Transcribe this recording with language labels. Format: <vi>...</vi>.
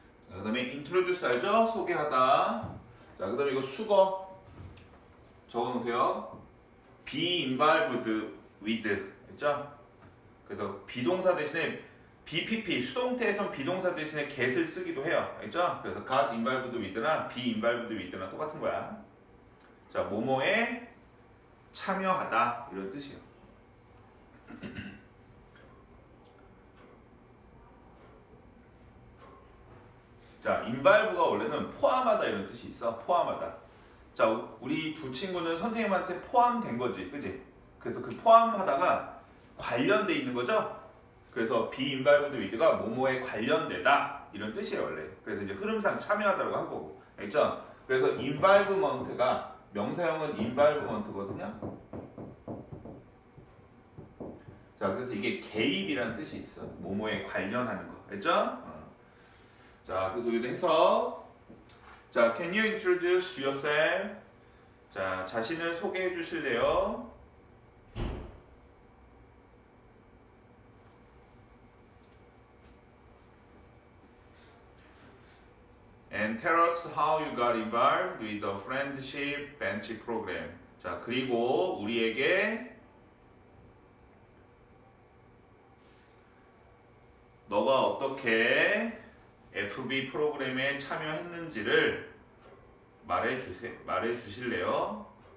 <ko>자, 그 다음에</ko> <en>introduce</en> <ko>알죠? 소개하다. 자, 그 다음에 이거 수거 적어놓으세요.</ko> <en>be involved with. 알죠?</en> <ko>그래서 비동사 대신에 BPP, 수동태에선 비동사 대신에 get을 쓰기도 해요. 알죠? 그래서</ko> <en>got involved with</en> <ko>나</ko> <en>be involved with</en> <ko>나 똑같은 거야. 자, 뭐뭐에 참여하다 이런 뜻이에요. 자, involve가 원래는 포함하다 이런 뜻이 있어. 포함하다. 자, 우리 두 친구는 선생님한테 포함된 거지. 그지? 그래서 그 포함하다가 관련돼 있는 거죠? 그래서</ko> <en>be involved with</en> <ko>가 뭐뭐에 관련되다 이런 뜻이에요 원래. 그래서 이제 흐름상 참여하다라고 한 거고. 알죠? 그래서</ko> <en>involvement</en> <ko>가 명사형은 involvement거든요. 자, 그래서 이게 개입이라는 뜻이 있어. 뭐뭐에 관련하는 거. 알죠? 자, 그래서 여기도 해석. 자,</ko> <en>can you introduce yourself?</en> <ko>자, 자신을 소개해 주실래요?</ko> <en>And tell us how you got involved with the friendship bench program.</en> <ko>자, 그리고 우리에게 너가 어떻게 FB 프로그램에 참여했는지를 말해 주실래요?</ko>